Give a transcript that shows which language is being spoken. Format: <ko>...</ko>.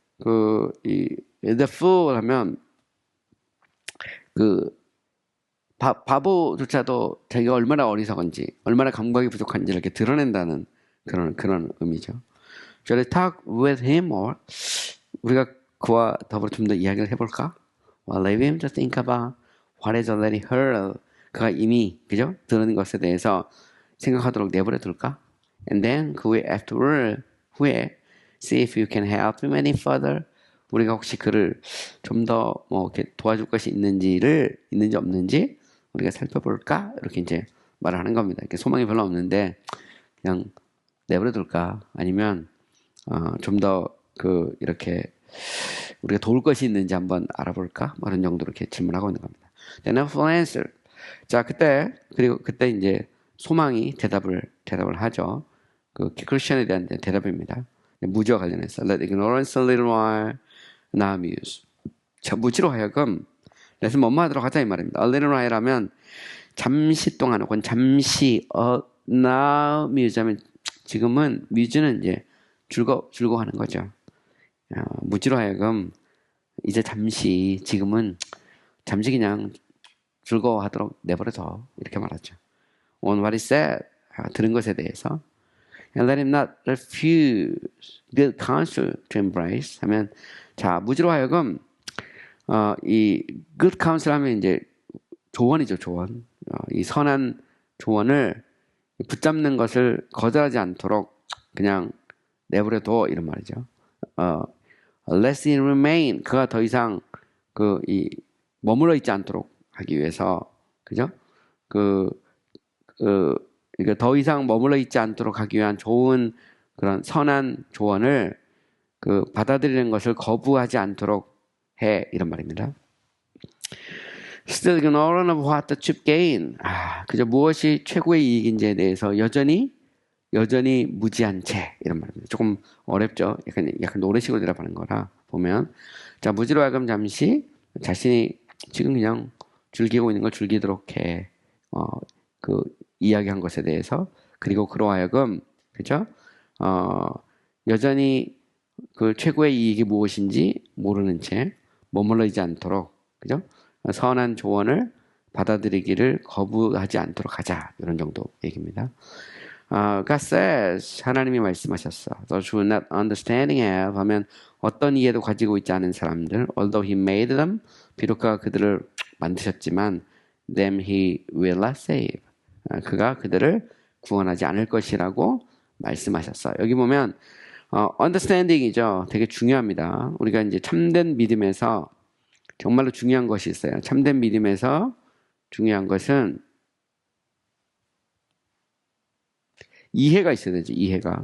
<en>the fool</en> <ko>하면 바보조차도 자기가 얼마나 어리석은지, 얼마나 감각이 부족한지 이렇게 드러낸다는 그런 의미죠.</ko> <en>Shall I talk with him or</en> <ko>우리가 그와 더불어 좀 더 이야기를 해볼까?</ko> <en>Well, leave him to think about what is already heard.</en> <ko>그가 이미 그죠? 들은 것에 대해서 생각하도록 내버려 둘까?</ko> <en>And then</en> <ko>그 후에</ko> <en>afterward</en> <ko>후에</ko> <en>see if you can help him any further.</en> <ko>우리가 혹시 그를 좀 더 뭐 이렇게 도와줄 것이 있는지 없는지 우리가 살펴볼까? 이렇게 이제 말을 하는 겁니다. 이렇게 소망이 별로 없는데 그냥 내버려 둘까? 아니면 좀 더 이렇게 우리가 도울 것이 있는지 한번 알아볼까? 뭐 이런 정도로 이렇게 질문하고 있는 겁니다.</ko> <en>Then a full answer.</en> <ko>자, 그때 이제 소망이 대답을 하죠. 크리스천에 대한 대답입니다. 무지와 관련해서</ko> <en>Let ignorance a little while, now muse.</en> <ko>자, 무지로 하여금 그래서 뭐뭐 하도록 하자 이 말입니다.</ko> <en>A little while</en> <ko>하면 잠시 동안 혹은 잠시</ko> <en>now muse</en> <ko>하면 지금은 muse는 이제 즐거워하는 거죠. 무지로 하여금 이제 지금은 잠시 그냥 즐거워하도록 내버려둬 이렇게 말하죠.</ko> <en>On what is said,</en> <ko>들은 것에 대해서</ko> <en>and let him not refuse good counsel to embrace.</en> <ko>하면 자 무지로 하여금 이</ko> <en>good counsel</en> <ko>하면 이제 조언이죠 조언. 이 선한 조언을 붙잡는 것을 거절하지 않도록 그냥 내버려둬 이런 말이죠.</ko> <en>Lest it remain</en> <ko>그가 더 이상 이 머물러 있지 않도록 하기 위해서 그죠? 그러니까 더 이상 머물러 있지 않도록 하기 위한 좋은 그런 선한 조언을 받아들이는 것을 거부하지 않도록 해 이런 말입니다.</ko> <en>Still ignorant of what the chief gain.</en> <ko>그저 무엇이 최고의 이익인지에 대해서 여전히 무지한 채 이런 말입니다. 조금 어렵죠. 약간 노래식으로 대답하는 거라 보면 자 무지로 하여금 잠시 자신이 지금 그냥 즐기고 있는 걸 즐기도록 해. 이야기한 것에 대해서 그리고 그로 하여금 그죠? 여전히 그 최고의 이익이 무엇인지 모르는 채 머물러 있지 않도록 그죠? 선한 조언을 받아들이기를 거부하지 않도록 하자 이런 정도 얘기입니다.</ko> <en>God says</en> <ko>하나님이 말씀하셨어.</ko> <en>Those who not understanding have</en> <ko>하면 어떤 이해도 가지고 있지 않은 사람들</ko> <en>although he made them</en> <ko>비록 그가 그들을 만드셨지만</ko> <en>them he will not save.</en> <ko>그가 그들을 구원하지 않을 것이라고 말씀하셨어. 여기 보면 understanding이죠. 되게 중요합니다. 우리가 이제 참된 믿음에서 정말로 중요한 것이 있어요. 참된 믿음에서 중요한 것은 이해가 있어야 되죠. 이해가.</ko>